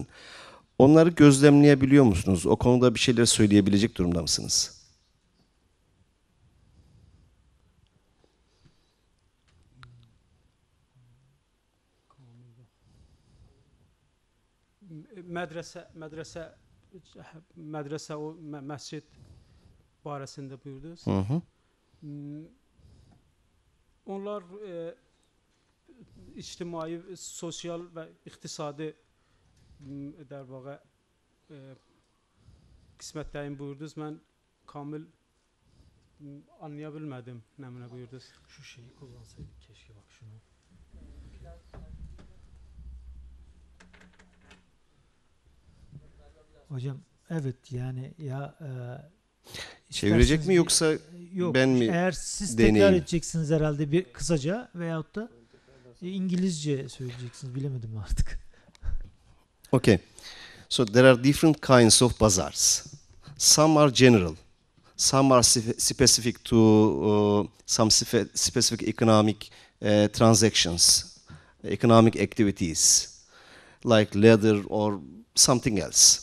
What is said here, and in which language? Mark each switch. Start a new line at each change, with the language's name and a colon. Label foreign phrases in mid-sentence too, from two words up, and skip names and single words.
Turkish: Onları gözlemleyebiliyor musunuz? O konuda bir şeyler söyleyebilecek durumda mısınız?
Azerbaijani: Medrese o mescid barəsində buyurdunuz. Hı hı. Onlar ictimai, sosial və iqtisadi dərvaqa qismətlərini buyurdunuz. Mən kamil anlaya bilmədim nə mənə buyurdunuz.
Turkish: Şu şeyi kullansaydık keşke, bak şunu. Hocam evet yani ya çevirecek mi yoksa yok, ben mi eğer siz deneyeyim? tekrar edeceksiniz herhalde bir kısaca veyahut da İngilizce söyleyeceksiniz, bilemedim artık.
English: Okay. So there are different kinds of bazaars. Some are general. Some are specific to some specific economic transactions, economic activities, like leather or something else.